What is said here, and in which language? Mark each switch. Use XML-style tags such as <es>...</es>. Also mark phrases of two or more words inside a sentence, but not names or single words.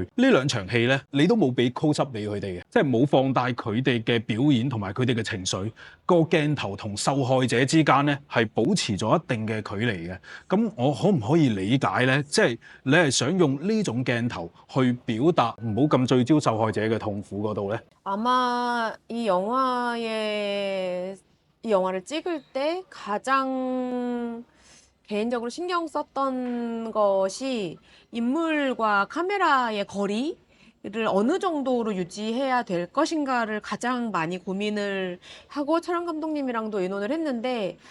<yue>呢兩場戲咧你都冇俾</yue> <en>close up</en> <yue>俾佢哋嘅，即係冇放大佢哋嘅表演同埋佢哋嘅情緒，個鏡頭同受害者之間咧係保持咗一定嘅距離嘅。咁我可唔可以理解咧？即係你係想用呢種鏡頭去表達唔好咁聚焦受害者嘅痛苦嗰度咧？</yue> <ko>아마 이 영화를 찍을 때 가장 개인적으로 신경 썼던 것이 인물과 카메라의 거리를 어느 정도로 유지해야 될 것인가를 가장 많이 고민을 하고 촬영 감독님이랑도 의논을 했는데,</ko>